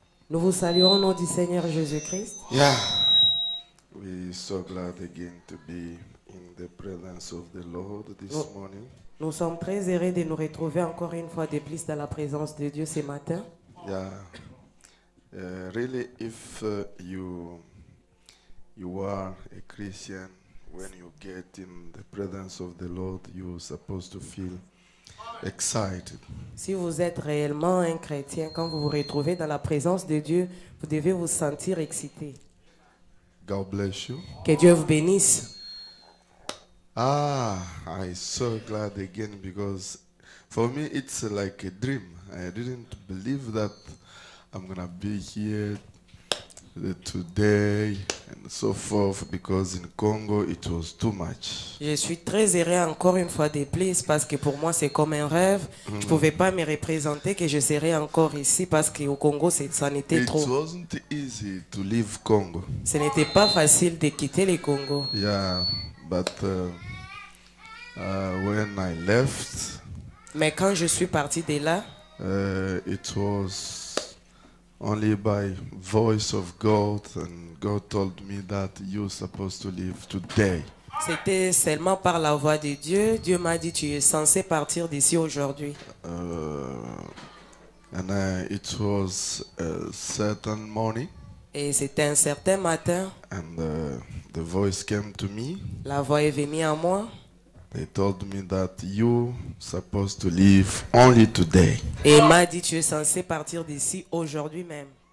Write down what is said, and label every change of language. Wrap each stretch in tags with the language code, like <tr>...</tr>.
<fr>Nous vous saluons au nom du Seigneur Jésus-Christ.</fr> <en>Yeah. We're so glad again to be in the presence of the Lord this morning.</en> <fr>Nous sommes très heureux de nous retrouver encore une fois de plus dans la présence de Dieu ce matin.</fr> <en>Yeah. Really, if you are a Christian, when you get in the presence of the Lord, you're supposed to feel excited.</en> <fr>Si vous êtes réellement un chrétien, quand vous vous retrouvez dans la présence de Dieu, vous devez vous sentir excité.</fr> <en>God bless you.</en> <fr>Que Dieu vous bénisse.</fr> <en>I'm so glad again because for me it's like a dream. I didn't believe that I'm gonna be here today and so forth because in Congo it was too much.</en> <fr>Je suis très heureux encore une fois de plus parce que pour moi c'est comme un rêve. Je ne pouvais pas me représenter que je serais encore ici parce qu'au Congo ça n'était</fr> <en>It</en> <fr>trop.</fr> <en>wasn't easy to leave Congo.</en> <fr>Ce n'était pas facile de quitter le Congo.</fr> <en>Yeah, but when I left,</en> <fr>Mais quand je suis parti de là,</fr> <en>it was only by voice of God, and God told me that you're supposed to leave today.</en> <fr>c'était seulement par la voix de Dieu. Dieu m'a dit, tu es censé partir d'ici aujourd'hui.</fr> <en>And it was a certain morning,</en> <fr>Et c'était un certain matin,</fr> <en>and the voice came to me.</en> <fr>la voix est venue à moi.</fr> <en>They told me that you supposed to leave only today.</en> <fr>Et il m'a dit, tu es censé partir d'ici aujourd'hui même.</fr>